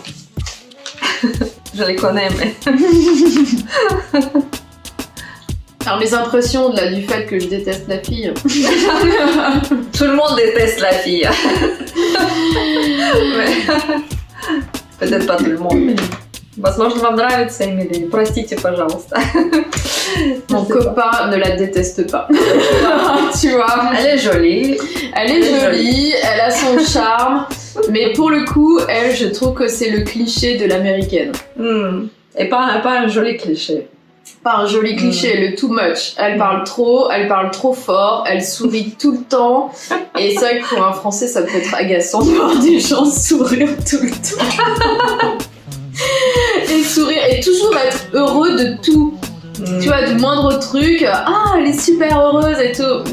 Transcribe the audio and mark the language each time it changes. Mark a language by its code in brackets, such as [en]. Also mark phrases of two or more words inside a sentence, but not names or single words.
[fr] Je les connais, mais... Alors mes impressions là, du fait que je déteste la fille. Tout le monde déteste la fille. Mais... Peut-être pas tout le monde, mais... [ru] Возможно, вам нравится Эмили. Простите, пожалуйста. [fr] Mon copain ne la déteste pas. Tu vois. Elle est jolie. Elle est jolie, elle a son charme. Mais pour le coup, elle, je trouve que c'est le cliché de l'américaine. Et pas un joli cliché. Pas un joli cliché, le [en] too much. [fr] Elle parle trop fort, elle sourit tout le temps. Et c'est vrai que pour un Français, ça peut être agaçant de voir des gens sourire tout le temps. Et sourire, et toujours être heureux de tout. Tu vois, du moindre truc, ah, elle est super heureuse et tout.